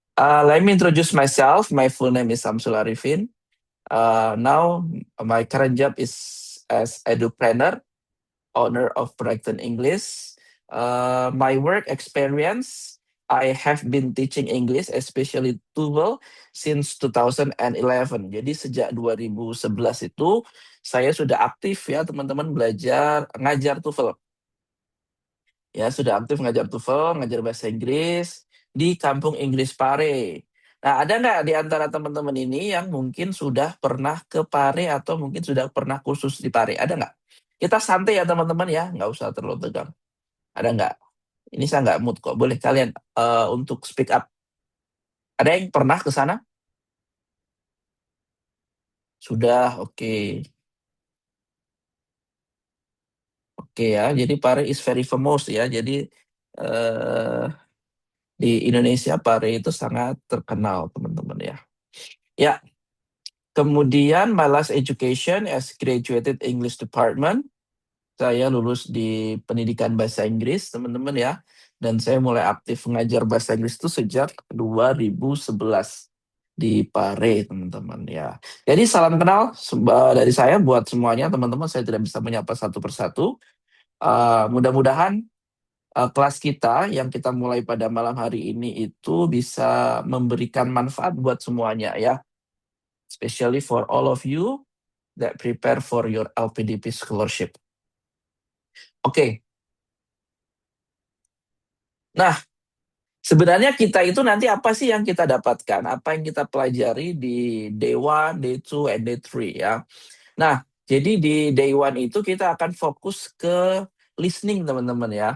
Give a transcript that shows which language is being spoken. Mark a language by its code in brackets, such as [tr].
[en] Let me introduce myself. My full name is Samsul Arifin. Now, my current job is as edupreneur, owner of Brighton English. My work experience, I have been teaching English, especially TOEFL, since 2011. [id] Jadi sejak 2011 itu saya sudah aktif ya teman-teman belajar ngajar TOEFL. Ya, sudah aktif ngajar TOEFL, ngajar bahasa Inggris di Kampung Inggris Pare. Nah, ada nggak di antara teman-teman ini yang mungkin sudah pernah ke Pare atau mungkin sudah pernah kursus di Pare? Ada nggak? Kita santai ya teman-teman ya, nggak usah terlalu tegang. Ada nggak? Ini saya nggak mood kok. Boleh kalian untuk speak up. Ada yang pernah ke sana? Sudah, oke. Oke ya, jadi [en] Pare is very famous [id] ya. Jadi eh, di Indonesia Pare itu sangat terkenal teman-teman ya. Ya, kemudian [en] my last education as graduated English department. [id] Saya lulus di pendidikan bahasa Inggris teman-teman ya. Dan saya mulai aktif mengajar bahasa Inggris itu sejak 2011 di Pare teman-teman ya. Jadi salam kenal dari saya buat semuanya teman-teman. Saya tidak bisa menyapa satu persatu. Mudah-mudahan kelas kita yang kita mulai pada malam hari ini itu bisa memberikan manfaat buat semuanya ya. [en] Especially for all of you that prepare for your LPDP scholarship. [id] Oke. Nah, sebenarnya kita itu nanti apa sih yang kita dapatkan? Apa yang kita pelajari di [en] day 1, day 2, and day 3 [id] ya. Nah, jadi di day 1 itu kita akan fokus ke listening teman-teman ya.